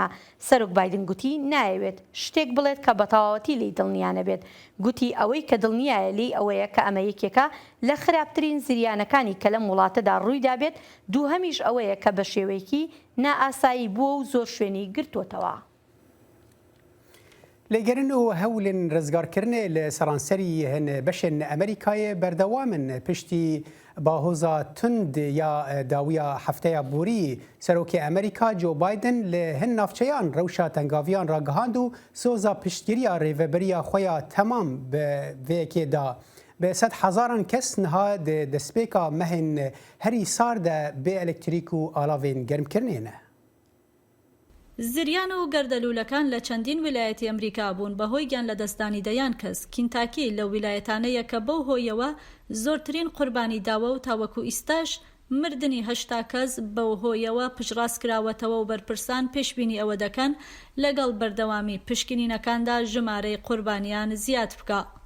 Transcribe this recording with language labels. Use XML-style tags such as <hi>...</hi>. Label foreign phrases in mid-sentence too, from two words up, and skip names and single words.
<ckb>سەرۆک بایدن گوتی نایەوێت شتێک بڵێت کە بەتەواوەتی لی دڵنیانە بێت. گوتی ئەوەی کە دڵنیایە لی ئەوەیە کە ئەمە یەکێکە لە خراپترین زریانەکانی کە لەم وڵاتەدا ڕوویدا بێت دووهەمیش ئەوەیە کە بە شێوەیەکی نائاسایی بووە و زۆر شوێنی گرتوتەوە.</ckb> <ku>لێگەرن و هەولên ڕزگارکردنê li seranserî hin beşên Amerîkayê berdewam in piştî bahoza tund ya dawiya hefteya borî Serokê Amerîka Joe Biden li hin navçeyan rewşa tengaviyan ragihand û soza piştgiriya rêveberiya xwe ya temam bi vêyekê da. Bi sed hezaran kes niha di destpêka mehên herî sar de bê elektrîk û alavên germkirinê ne.</ku> <ckb>زریان و گەردەلوولەکان لە چەندین ویلایەتی ئەمریکا بوون بەهۆی گیان لە دەستانی دەیان کەس. کینتاکی لە ویلایەتانەیە کە بەو هۆیەوە زۆرترین قوربانی داوە و تاوەکو ئیستاش مردنی 80 کەس بەو هۆیەوە پشڕاست کراوەتەوە و بەرپرسان پێشبینی ئەوە دەکەن لەگەڵ بەردەوامی پشکنینەکاندا ژمارەی قوربانیان زیاد بکە.</ckb>